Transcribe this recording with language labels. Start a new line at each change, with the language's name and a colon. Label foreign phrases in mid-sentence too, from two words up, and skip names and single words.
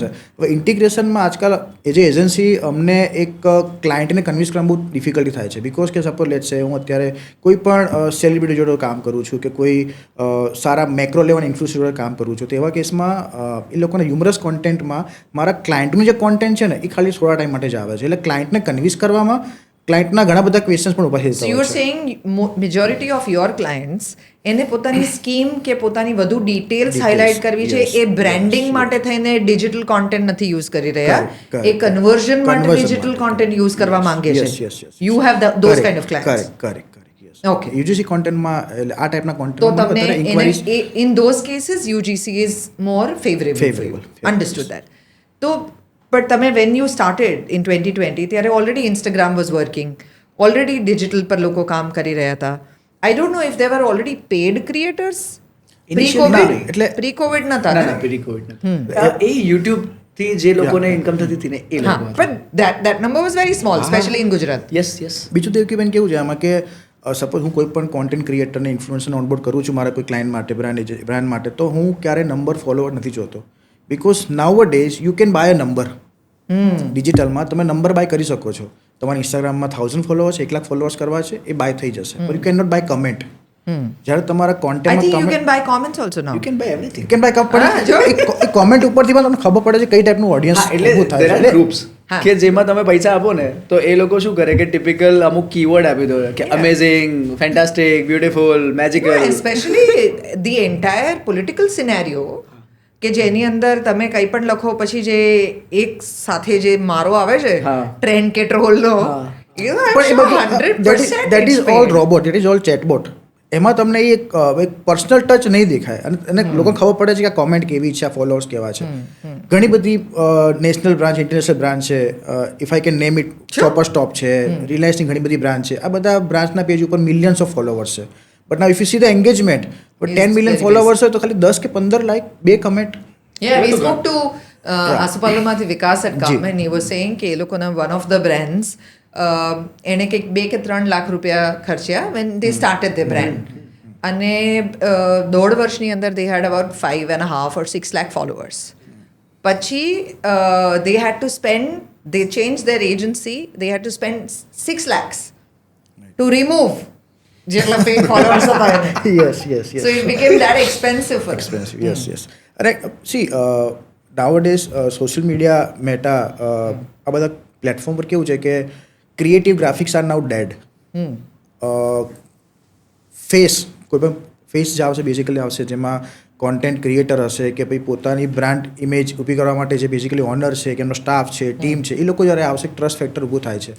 Gujarati: હવે ઇન્ટિગ્રેશનમાં આજકાલ એ જે એજન્સી અમને એક ક્લાયન્ટને કન્વિન્સ કરવામાં બહુ ડિફિકલ્ટી થાય છે, બિકોઝ કે
English: suppose let's say
Gujarati: હું અત્યારે કોઈ પણ સેલિબ્રિટી જોડે કામ કરું છું કે કોઈ સારા
English: macro level influencer
Gujarati: જોડે કામ કરું છું, તો એવા કેસમાં એ લોકોના હ્યુમરસ કોન્ટેન્ટમાં મારા ક્લાયન્ટનું જે કોન્ટેન્ટ છે ને એ ખાલી થોડા ટાઈમ માટે જ આવે છે. એટલે ક્લાયન્ટને કન્વિન્સ કરવામાં ક્લાયન્ટના ઘણા બધા ક્વેશ્ચન્સ પણ ઊભા
English: So you're saying majority of your clients
Gujarati: એને પોતાની સ્કીમ કે પોતાની વધુ ડિટેલ્સ હાઇલાઇટ કરવી છે એ બ્રાન્ડિંગ માટે થઈને
English: digital content
Gujarati: નથી યુઝ કરી રહ્યા એ કન્વર્ઝન માટે
English: digital content
Gujarati: યુઝ કરવા માંગે છે
English: you have those kind of clients
Gujarati: કરેક્ટ Okay. યુજીસી કોન્ટેન્ટમાં આ ટાઈપના તો કોન્ટેન્ટમાં તમને ઇન્ક્વાયરીઝ
English: in those cases UGC is more favorable for you. Understood that. તો but તમે when you started in 2020 ત્યારે already Instagram was working, already digital
Gujarati: પર લોકો કામ કરી રહ્યા હતા.
English: I don't know if they were already paid creators pre covid નતા
Gujarati: ના
English: pre covid
Gujarati: એ યુટ્યુબ થી જે લોકોને ઇન્કમ થતી હતી ને એ હા લોકો
English: but that number was very small especially in Gujarat.
Gujarati: યસ બીજું તો બેન કેવું છે આમાં કે સપોઝ હું કોઈ પણ કોન્ટેન્ટ ક્રિએટરને ઇન્ફ્લુએન્સરને ઓનબોર્ડ કરું છું મારા કોઈ ક્લાયન્ટ માટે બ્રાન્ડ માટે તો હું ક્યારે
English: number follower
Gujarati: નથી જોતો
English: because nowadays you can buy a number
Gujarati: ડિજિટલમાં તમે
English: number buy
Gujarati: કરી શકો છો તમારા ઇન્સ્ટાગ્રામમાં 1000 ફોલોવર્સ 1 લાખ ફોલોવર્સ કરવા છે એ બાય થઈ જશે પણ
English: you can not buy comment
Gujarati: જ્યારે તમારા
English: I
Gujarati: કોન્ટેન્ટમાં
English: think you can buy comments also now. you can buy everything you can buy
Gujarati: પણ કોમેન્ટ ઉપરથી પણ તમને ખબર પડે છે કઈ ટાઈપનું ઓડિયન્સ એટલે ઊભું થાય
English: there
Gujarati: છે
English: are groups
Gujarati: કે જેમાં તમે પૈસા આપો ને તો એ લોકો શું કરે કે ટિપિકલ અમુક કીવર્ડ આપી દો કે
English: amazing fantastic beautiful magical especially the entire political scenario
Gujarati: કે જેની અંદર તમે કંઈ પણ લખો પછી જે એક સાથે જે મારો આવે છે ટ્રેન્ડ કે ટ્રોલનો
English: that is all robot that is all chatbot
Gujarati: એમાં તમને એક
English: personal touch
Gujarati: નહીં દેખાય અને લોકોને ખબર પડે છે કે આ કોમેન્ટ કેવી છે આ ફોલોઅર્સ કેવા છે ઘણી બધી
English: national branch international branch
Gujarati: છે
English: if I can name it
Gujarati: ચોપર સ્ટોપ છે રિલાયન્સની ઘણી બધી બ્રાન્ચ છે આ બધા બ્રાન્ચના પેજ ઉપર
English: millions of followers
Gujarati: છે
English: but now if you see the engagement but 10 million followers
Gujarati: હોય તો ખાલી 10 કે 15 લાઈક 2 કમેન્ટ
English: Yeah, we spoke to આસુપાલવમાંથી વિકાસ at Kam and he was saying
Gujarati: કે એ લોકોના
English: one of the brands
Gujarati: એને કંઈક 2 કે 3 લાખ રૂપિયા ખર્ચ્યા
English: when they started their brand
Gujarati: અને 1.5 વર્ષની અંદર
English: they had about 5.5 or 6 lakh followers પછી they had to spend they changed their agency they had to spend 6 lakhs to remove જેટલા paid followers
Gujarati: હતા એને
English: yes so it became that expensive for them. expensive yes
Gujarati: અને
English: see nowadays social media Meta
Gujarati: આ બધા પ્લેટફોર્મ પર કેવું છે કે
English: creative graphics are now dead face
Gujarati: કોઈ પણ ફેસ જે આવશે બેઝિકલી આવશે જેમાં કોન્ટેન્ટ ક્રિએટર હશે કે ભાઈ પોતાની
English: brand image
Gujarati: ઊભી કરવા માટે જે બેઝિકલી ઓનર છે કે એમનો સ્ટાફ છે ટીમ છે એ લોકો જ્યારે આવશે
English: trust factor
Gujarati: ઊભું થાય છે